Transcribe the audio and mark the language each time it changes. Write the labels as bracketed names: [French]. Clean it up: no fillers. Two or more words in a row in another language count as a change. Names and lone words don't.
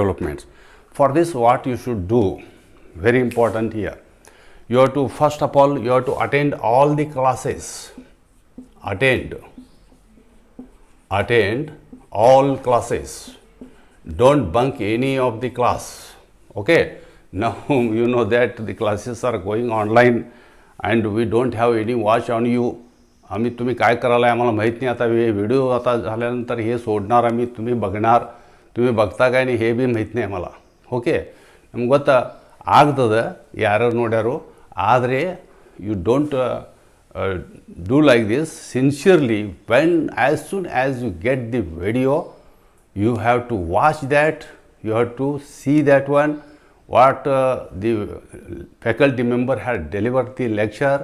[English] For this, what you should do, very important here, you have to, first of all, you have to attend all the classes. Attend all classes. Don't bunk any of the class. Okay. Now you know that the classes are going online and we don't have any watch on you. [Marathi] आम्ही तुम्ही काय करायला आम्हाला माहीत नाही. आता व्हिडिओ आता झाल्यानंतर हे सोडणार आम्ही, तुम्ही बघणार, तुम्ही बघता काय नाही हे बी माहीत नाही आम्हाला. [Kannada] ಓಕೆ ನಮ್ಗೆ ಗೊತ್ತಾ ಆಗ್ತದೆ ಯಾರು ನೋಡ್ಯಾರು. [English] ಆದರೆ you don't do like this sincerely. When as soon as you get the video, you have to watch that, you have to see that one, what the faculty member had delivered the lecture.